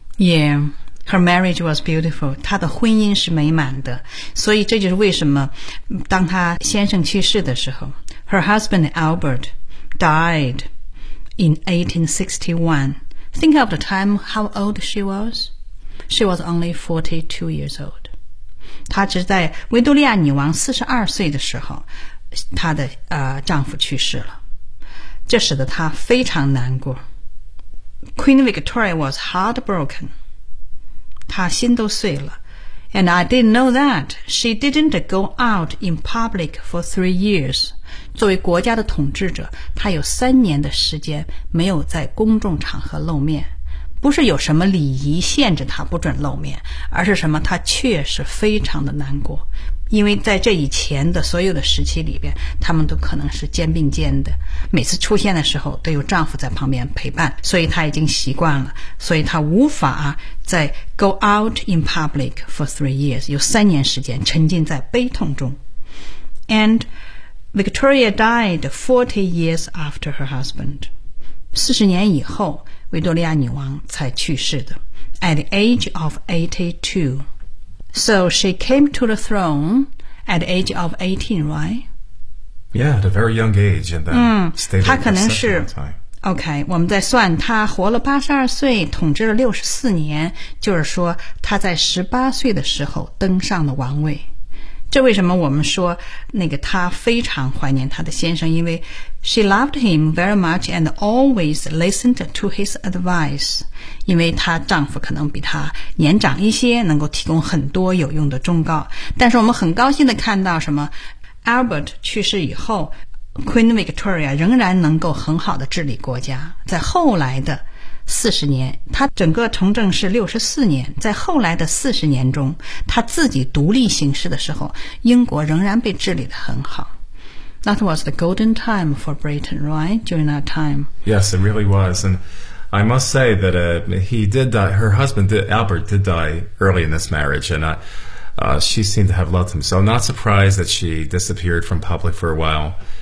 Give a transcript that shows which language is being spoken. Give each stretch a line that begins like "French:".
English: Yeah, her marriage was beautiful.
Chinese: 她的婚姻是美满的。所以这就是为什么当她先生去世的时候 ,
English: her husband Albert died in 1861. Think of the time, how old she was. She was only 42 years old.
Chinese: 她只在维多利亚女王42岁的时候她的丈夫去世了，这使得她非常难过。
English: Queen Victoria was heartbroken.
Chinese: 她心都碎了。
English: And I didn't know that she didn't go out in public for 3 years.
Chinese: 作为国家的统治者，她有三年的时间没有在公众场合露面，不是有什么礼仪限制他不准露面，而是什么，他确实非常的难过，因为在这以前的所有的时期里边，他们都可能是肩并肩的，每次出现的时候都有丈夫在旁边陪伴，所以他已经习惯了，所以他无法再
English: go out in public for 3 years,
Chinese: 有三年时间沉浸在悲痛中。
English: And Victoria died 40 years after her husband.
Chinese: 40年以后维多利亚女王才去世的
English: at the age of 82. So she came to the throne at the age of 18, right? Yeah, at a very young age. And then stayed for such a long time.
Chinese: OK, 我们在算她活了82岁，统治了64年，就是说她在18岁的时候登上了王位。这为什么我们说那个她非常怀念她的先生，因为
English: She loved him very much and always listened to his advice.
Chinese: 因为她丈夫可能比她年长一些，能够提供很多有用的忠告。但是我们很高兴地看到什么 ,Albert 去世以后 ,Queen Victoria 仍然能够很好地治理国家。在后来的40年，她整个从政是64年，在后来的40年中，她自己独立行事的时候，英国仍然被治理得很好。
English: That was the golden time for Britain, right? During that time. Yes, it really was. And I must say that he did die, her husband, Albert, did die early in this marriage. And She seemed to have loved him. So I'm not surprised that she disappeared from public for a while.